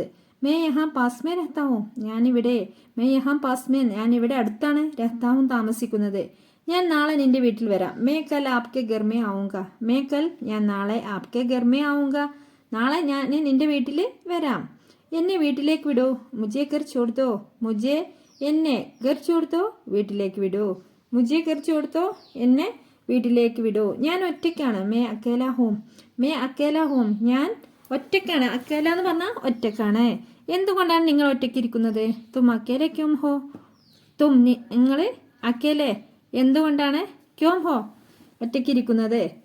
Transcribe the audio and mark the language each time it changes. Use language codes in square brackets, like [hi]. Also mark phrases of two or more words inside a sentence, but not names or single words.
[hi] मैं यहां पास में रहता हूं ഞാനിവിടെ मैं यहां पास में [ml] ഞാനിവിടെ അടുത്താണ് [hi] रहता हूं താമസിക്കുന്നത്. [ml] ഞാൻ നാളെ നിന്റെ വീട്ടിൽ വരാം [hi] मैं कल आपके घर में आऊंगा मैं कल [ml] ഞാൻ നാളെ [hi] आपके घर में आऊंगा [ml] നാളെ ഞാൻ നിന്റെ വീട്ടിൽ വരാം. എന്നെ വീട്ടിലേക്ക് വിടൂ [hi] മുझे घर छोड़ दो മുझे എന്നെ घर छोड़ दो [ml] വീട്ടിലേക്ക് വിടൂ [hi] മുझे घर छोड़ दो [ml] എന്നെ വീട്ടിലേക്ക് വിടൂ. ഞാൻ ഒറ്റയ്ക്കാണ് [hi] मैं अकेला हूं [ml] ഞാൻ ഒറ്റയ്ക്കാണ്. അക്കേല എന്ന് പറഞ്ഞാൽ ഒറ്റയ്ക്കാണ്. എന്തുകൊണ്ടാണ് നിങ്ങൾ ഒറ്റയ്ക്കിരിക്കുന്നത് [hi] तुम अकेले क्यों हो तुम നിങ്ങൾ അക്കേലെ എന്തുകൊണ്ടാണ് क्यों हो ഒറ്റയ്ക്കിരിക്കുന്നത്.